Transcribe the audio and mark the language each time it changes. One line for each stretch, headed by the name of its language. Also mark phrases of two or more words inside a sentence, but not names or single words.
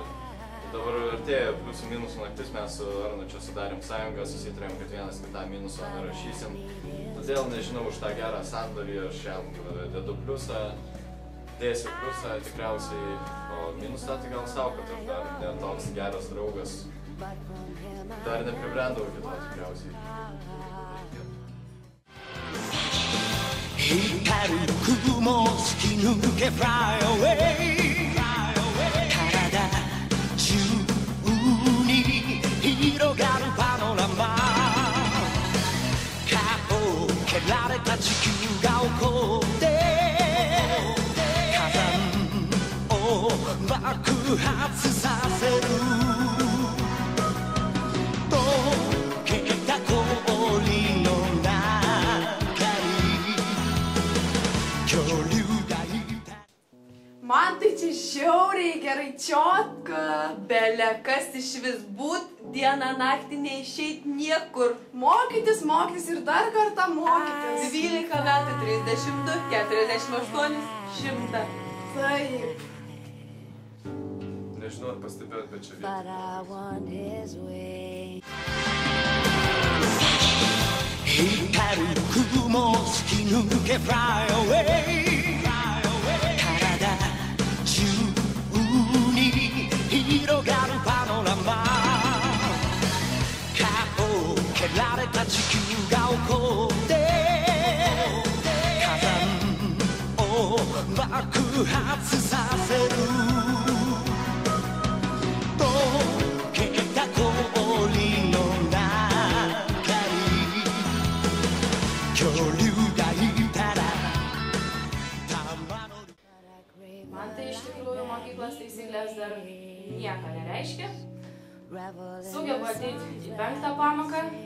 Lithuanian: Dabar artėja pliusų minusų naktis, mes su Arnu čia sudarėm sąjungą, susitarėm, kad vienas kitą minusą nerašysim. Todėl nežinau, už tą gerą sandorį aš jam dedu pliusą, dėsiu pliusą tikriausiai, o minusą tai gal savo, kad aš dar ne toks geras draugas. Dar nepribrendau iki to tikriausiai.
Japanese: 光る雲突き抜け
English: Fly away
Japanese: 体中に広がるパノラマ顔を蹴られた地球が起こって火山を爆発させる溶けた氷の
Lithuanian: Man tai čia žiauriai gerai čiotka. Belė kas iš vis būt, dieną naktį neišeit niekur. Mokytis ir dar kartą mokytis. 12 metų, 32, 48, 100. Taip. Nežinau, ar pastebėjot, bet čia
Japanese: 光る雲突き抜け
English: Fly away
Japanese: 体中に広がるパノラマ顔を蹴られた地球が起こって火山を爆発させる溶けた氷の
Lithuanian: Man tai iš tikrųjų mokyklos taisyklės dar nieko nereiškia. Sugebu ateiti į 5. pamoką.